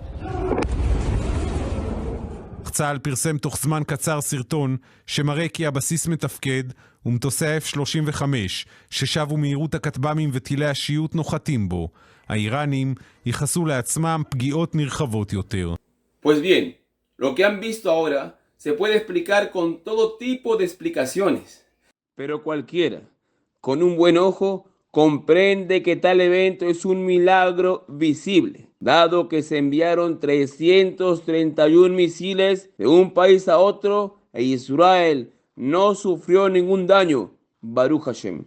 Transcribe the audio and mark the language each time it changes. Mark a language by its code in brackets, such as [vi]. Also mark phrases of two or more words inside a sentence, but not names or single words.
[he] צה"ל פרסם תוך זמן קצר סרטון שמראה כי הבסיס מתפקד ומטוסי ה-F-35 ששבו מהירות הכטב"מים וטילי השיוט נוחתים בו. האיראנים ייחסו לעצמם פגיעות נרחבות יותר. [es] Pues bien, lo que han visto ahora se puede explicar con todo tipo de explicaciones, pero cualquiera con un buen ojo comprende que tal evento es un milagro visible, dado que se enviaron 331 misiles de un país a otro e Israel no sufrió ningún daño, [he] ברוך השם.